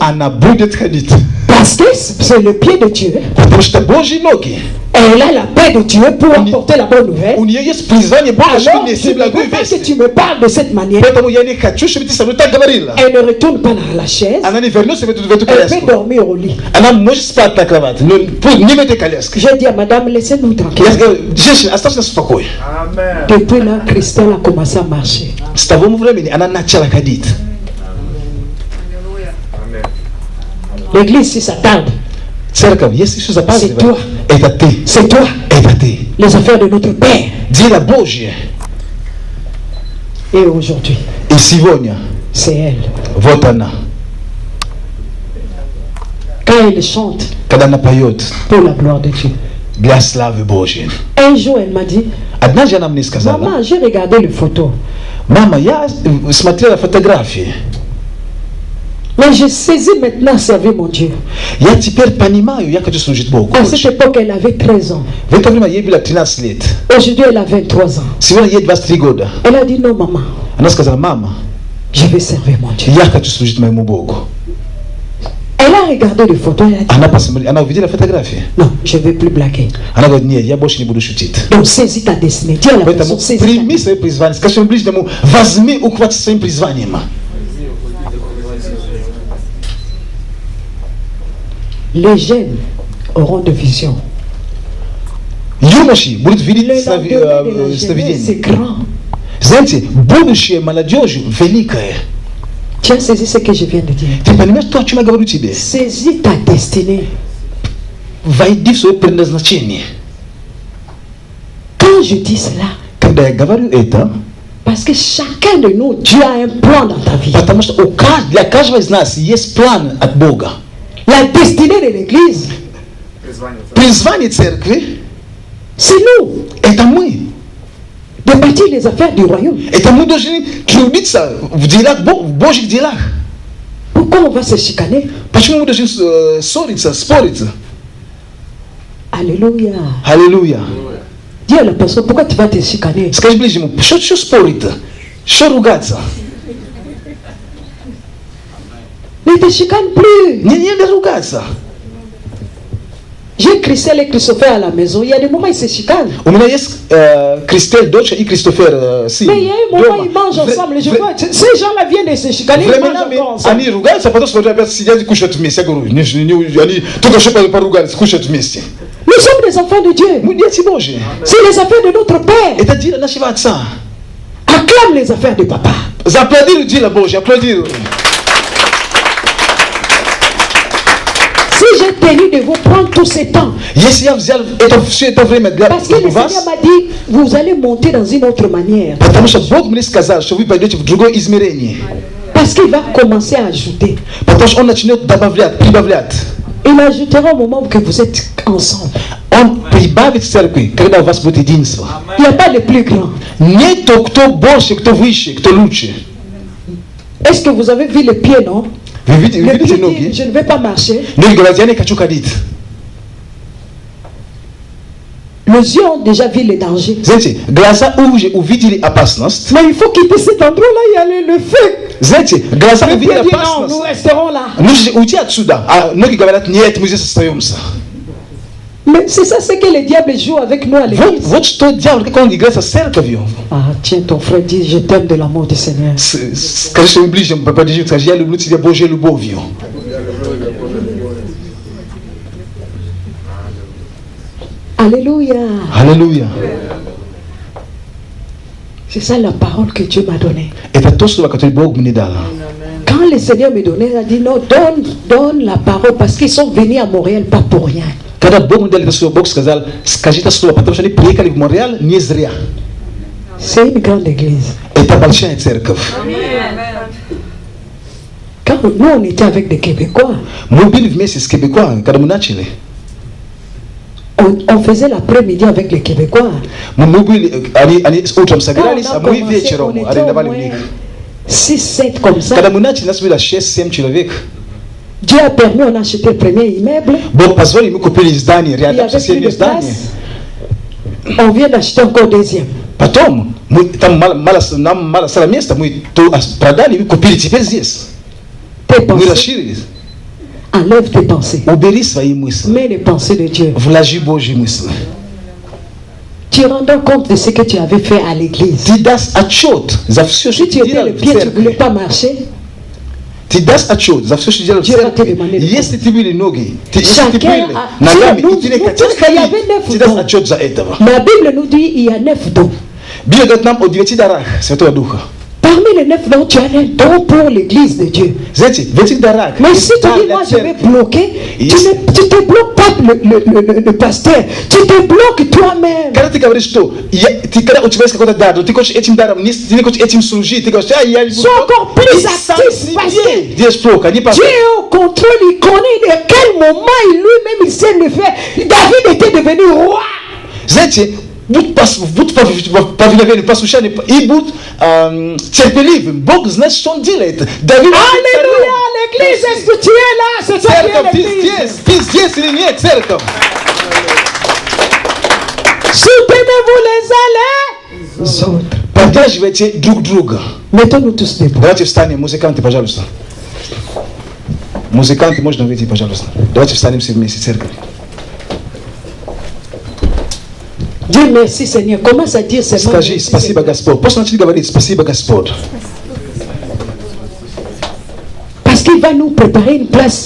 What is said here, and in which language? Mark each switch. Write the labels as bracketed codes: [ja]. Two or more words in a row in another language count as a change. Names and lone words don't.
[ru] Она будет ходить. [fr] Parce que c'est le pied de Dieu. [ru] Потому что Божьи ноги. [fr] Elle a la paix de Dieu pour On y- apporter la bonne nouvelle. [ru] У нее есть призвание Бога, чтобы [fr] Alors, je [ru] нести [fr] ne veux [ru] благую [fr] pas que [ru] весть. [fr] tu me parles de cette manière. [ru] Поэтому я не хочу, чтобы ты со мной так говорила. [fr] Elle ne retourne pas dans la chaise. [ru] Она не вернется в эту [fr] Elle peut [ru] коляску. [fr] dormir au lit. [ru] Она может спать на кровати, но не в этой коляске. [fr] Je dis à madame, laissez-nous tranquille. [ru] Я говорю, женщина, оставьте нас в покое. [fr] Depuis là, Christelle a commencé à marcher. [ru] С того времени она начала ходить. [fr] L'église, si ça tarde, [ru] Церковь, если все [fr] C'est toi. [ru] запаздывает, это ты. [fr] c'est toi. [ru] Это ты. [fr] Les affaires de notre Père. [ru] Дело Божье. [fr] Et aujourd'hui, [ru] И сегодня, [fr] c'est elle. [ru] вот она. [fr] Quand elle chante [ru] Когда она поет [fr] pour la gloire de Dieu. [ru] для славы Божьей. [fr] Un jour, elle m'a dit, [ru] Однажды она мне сказала, [fr] maman, j'ai regardé les photos. [ru] мама, я смотрела фотографии. [fr] Mais je saisis maintenant servir mon Dieu. [ru] Я теперь понимаю, я хочу служить Богу. [fr] À cette époque, elle avait 13 ans. [ru] В это время ей было 13 лет. [fr] Aujourd'hui, elle a 23 ans. [ru] Сегодня ей 23 года. [fr] Elle a dit, non, maman, [ru] Она сказала, мама, [fr] je vais servir mon Dieu. [ru] я хочу служить моему Богу. [fr] Elle a regardé les photos, elle a dit, [ru] Она посмотрела, она увидела фотографии. [fr] non, je ne vais plus blaguer. [ru] Она говорит, нет, я больше не буду шутить. [fr] Donc, saisis ta destinée. Dis à la [ru] Поэтому [fr] personne, saisis ta [ru] прими [fr] destinée. [ru] свое призвание. Скажи своему ближнему, возьми, ухватись своим призванием. [fr] Les jeunes auront de vision. [ru] Юноши будут видеть [fr] Le lendemain de la jeunesse, c'est [ru] сновидение. [fr] grand. [ru] Знаете, будущее молодежи великое. [fr] Tu as saisi ce que je viens de dire. [ru] Ты понимаешь то, о чем я говорю тебе? [fr] Saisis ta destinée. [ru] Войди в свое предназначение. [fr] Quand je dis cela, [ru] Когда я говорю это, [fr] parce que chacun de nous, Dieu a un plan dans ta vie. [ru] потому что для каждого из нас есть план от Бога. [fr] La destinée de l'église, [ru] Призвание церкви [fr] c'est nous. – [ru] это мы. [fr] De bâtir les affaires du royaume. [ru] Это мы должны трудиться в делах, в Божьих делах. [fr] Pourquoi on va se chicaner? [ru] Почему мы должны ссориться, спорить? [fr] Alléluia. [ru] Аллилуйя. [fr] Dis à la personne, pourquoi tu vas te chicaner? [ru] Скажи ближнему, что спорить-то? Что ругаться? [fr] Ne te chicane plus. [ru] Не ругаться. [fr] J'ai Christelle et Christopher à la maison. Il y a des moments ils se chicanent. [ru] У меня есть Кристель, дочь, и Кристофер, сын. [fr] Mais il y a un moment ils mangent ensemble. Je vois, ces gens-là viennent de se chicaner. Ils mangent encore ensemble. [ru] Они ругаются, а потом что опять сидят и кушают вместе. Я говорю, они только что поругались, кушают вместе. [fr] Nous sommes des enfants de Dieu. [ru] Мы дети Божьи. [fr] C'est les affaires de notre Père. [ru] Это дело нашего Отца. [fr] Acclame les affaires de Papa. [ru] Зааплодируй дело Божье, аплодируй. [fr] Si j'ai tenu de vous prendre tout ce temps, [ru] Если я взял все это время для [fr] parce que le [ru] вас, [fr] Seigneur m'a dit, vous allez monter dans une autre manière. [ru] потому что Бог мне сказал, что вы пойдете в другое измерение. [fr] Parce qu'il va commencer à ajouter. [ru] Потому что Он начнет добавлять, прибавлять. [fr] Il ajoutera au moment que vous êtes ensemble. [ru] Он прибавит в церкви, когда у вас будет единство. [fr] Il n'y a pas de plus grand. [ru] Нету кто больше, кто выше, кто лучше. [fr] Est-ce que vous avez vu les pieds, non? [ru] Вы [fr] Le [ru] видите [fr] pied dit, [ru] ноги? [fr] je ne vais pas marcher. [ru] Ноги говорят, я не хочу ходить. [fr] Les yeux ont déjà vu les dangers. [ru] Знаете, глаза уже увидели опасность. [fr] Mais il faut quitter cet endroit-là, il y a le feu. [ru] Знаете, глаза [fr] Le [ru] увидели [fr] pied dit non, nous [ru] опасность. [fr] resterons là. [ru] Нужно уйти отсюда. А ноги говорят, нет, мы здесь остаемся. [fr] Mais c'est ça ce que le diable joue avec nous à l'église. [ru] Вот что дьявол, как он играет со церковью. [fr] Ah, tiens, ton frère dit, je t'aime de l'amour du Seigneur. [ru] Скажи своим ближним, подержи, скажи, я люблю тебя Божьей любовью. [fr] Alléluia. [ru] Аллилуйя. [fr] C'est ça la parole que Dieu m'a donnée. [ru] Это то слово, которое Бог мне дал. [fr] Quand le Seigneur me donnait, il a dit non, donne la parole parce qu'ils sont venus à Montréal pas pour rien. [ru] Когда Бог мне дал это слово, Бог сказал, скажи это слово, потому что они приехали в Монреаль не зря. [fr] C'est une grande église. [ru] Это большая церковь. [fr] Quand nous on était avec des Québécois, [ru] Мы были вместе с Кебекуа, когда мы начали. [fr] on faisait l'après-midi avec les Québécois. [ru] Мы были, они утром [fr] Quand [ru] собирались, [fr] on a [ru] а мы [fr] commencé, [ru] вечером [fr] on était au [ru] арендовали у [fr] moins [ru] них. [fr] 6-7 comme ça. [ru] Когда мы начали, нас было 6-7 человек. [fr] Dieu a permis, on a acheté le premier immeuble. [ru] Бог позволил, мы купили здание, [fr] Il y [ru] рядом [fr] avait plus [ru] соседнее [fr] de [ru] здание. [fr] place. On vient d'acheter encore deuxième. [ru] Потом, мы, там нам мало стало места, мы то продали, мы купили теперь здесь. [fr] Tes [ru] Мы [fr] pensées, [ru] расширились. [fr] enlève tes pensées. [ru] Убери свои мысли. [fr] Mets les pensées de Dieu. [ru] Вложи Божьи мысли. [fr] Tu rendras compte de ce que tu avais fait à l'église. [ru] Ты даст отчет за все, что [fr] Si tu [ru] ты [fr] étais [ru] делал [fr] le [ru] в [fr] pied, tu ne voulais [ru] церкви. [fr] pas marcher. [ru] Ты даст отчет за все, что ты делал в [fr] Dieu va te [ru] церкви. [fr] demander de [ru] Если ты были ноги, если ты [fr] Chacun [ru] были [fr] a- [ru] ногами, [fr] nous- [ru] и ты не [fr] nous [ru] хотел [fr] tous, il y avait [ru] ходить, [fr] 9 [ru] ты даст [fr] дons. [ru] отчет за этого. [fr] La Bible nous dit il y a 9 dons. [ru] Библия говорит нам о 9 дарах Святого Духа. [fr] Parmi les 9 dons, tu as un don pour l'église de Dieu. [ru] Знаете, в этих дарах [fr] Mais si tu [ru] дар [fr] dis, [ru] для [fr] moi je vais [ru] церкви. [fr] bloquer, Yes. tu ne te bloques pas le pasteur, tu te bloques toi-même. [ru] Когда ты говоришь, что когда у тебя есть какой-то дар, но ты хочешь этим даром, ты не хочешь этим служить, ты говоришь, я не буду. [fr] Sois encore plus [ru] И сам [fr] actif, parce [ru] себе [fr] que [ru] делаешь плохо, не [fr] Dieu est au contrôle, il connaît de quel moment il lui-même il sait le faire. David était devenu roi. [ru] Знаете, будь повиновенным, послушанием и будь терпеливым. Бог знает, что Он делает. Давид, [fr] Alléluia, l'église, est-ce que tu es là? C'est ça qui [ru] церковь, [fr] est l'église. [ru] ты здесь или нет, церковь? [fr] Soutenez-vous les uns les autres. [ru] Поддерживайте друг друга. [fr] Mettons-nous tous debout. [ru] Давайте встанем, музыканты, пожалуйста. Музыканты, можно выйти, пожалуйста. Давайте встанем все вместе, церковь. [fr] Dieu merci Seigneur. Commence à dire seulement [ru] Скажи, [fr] merci, [ru] спасибо, [fr] Seigneur. [ru] Господь. Просто начни говорить, спасибо, Господь. [fr] Parce qu'il va nous préparer une place